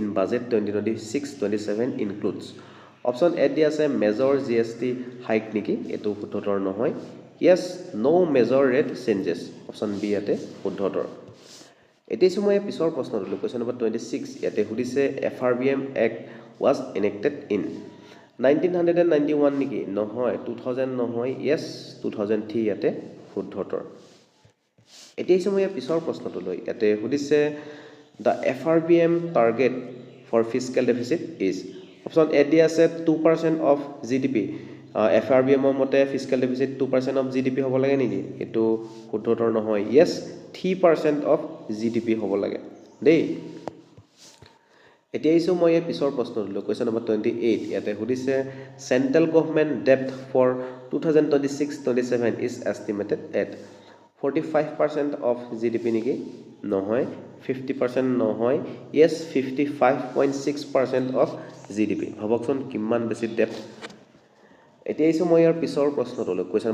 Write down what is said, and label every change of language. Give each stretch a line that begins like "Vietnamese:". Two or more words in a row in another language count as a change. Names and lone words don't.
English: Budget 2026-27 includes option A
Assamese: দিয়া আছে
English: major GST hike
Assamese: নেকি এটো শুদ্ধ উত্তৰ নহয়
English: yes no major rate changes option B
Assamese: ইয়াতে শুদ্ধ উত্তৰ এতিয়া মই পিছৰ প্ৰশ্নটোলৈ
English: question number 26
Assamese: ইয়াতে সুধিছে
English: FRBM Act was enacted in
Assamese: 1991 নেকি নহয় 2000 নহয় য়েস 2003 ইয়াতে শুদ্ধ উত্তৰ এতিয়া মই পিছৰ প্ৰশ্নটোলৈ ইয়াতে সুধিছে
English: the FRBM target for fiscal deficit is option A
Assamese: দি আছে
English: 2% of GDP
Assamese: FRBM মতে
English: fiscal deficit 2% of GDP
Assamese: হ'ব লাগে নেকি এটো শুদ্ধ উত্তৰ নহয় য়েস
English: 3% of GDP
Assamese: হ'ব লাগে দেই এতিয়া মই পিছৰ প্ৰশ্নটোলৈ
English: question number 28
Assamese: ইয়াতে সুধিছে
English: Central Government debt for 2026-27 is estimated at 45% of GDP
Assamese: নেকি নহয় 50% নহয় য়েস
English: 55.6% of GDP
Assamese: ভাবকচোন কিমান বেছি ডেপ্ট এতিয়া মই ইয়াৰ পিছৰ প্ৰশ্নটোলৈ কুৱেশ্যন